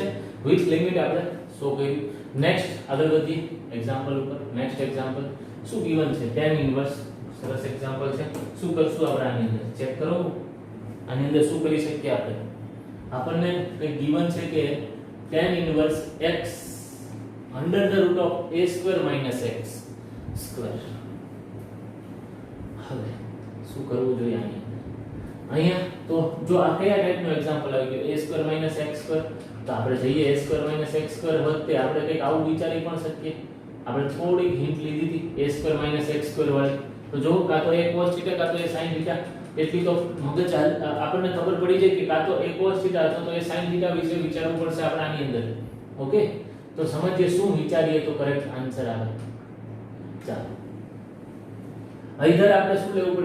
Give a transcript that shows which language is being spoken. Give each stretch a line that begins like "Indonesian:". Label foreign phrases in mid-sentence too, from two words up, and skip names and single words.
Gujarati: વિથ લિમિટ આપણે શો કર્યું. નેક્સ્ટ આગળ વધીએ એક્ઝામ્પલ ઉપર. નેક્સ્ટ એક્ઝામ્પલ શું ગિવન છે?
English: tan inverse.
Gujarati: સરસ એક્ઝામ્પલ છે. શું કરશું આપણે આની અંદર? ચેક કરો આની અંદર શું કરી શકીએ આપણે. આપણને એક ગિવન છે કે
English: tan inverse x under the root of a square minus x square.
Gujarati: હવે શું કરવું જોઈએ અહીંયા? તો જો આ કયા ટાઈપનો એક્ઝામ્પલ આવી ગયો?
English: a square minus x square.
Gujarati: તો આપણે જઈએ
English: a square minus x square
Gujarati: વખતે આપણે કંઈક આવું વિચારી પણ શકીએ. આપણે થોડીક હિન્ટ લીધી હતી
English: a square minus x square
Gujarati: વાળી. તો જો કાં તો a cos θ કાં તો a sin θ. એટલી તો મગજ આપણને ખબર પડી જાય કે કાં તો a cos θ અથવા તો a sin θ વિશે વિચારવું પડશે આપણે આની અંદર. ઓકે, તો સમજીએ શું વિચારીએ તો
English: correct answer
Gujarati: આવે. ચાલો અહીંયા આપણે શું લેવું પડે?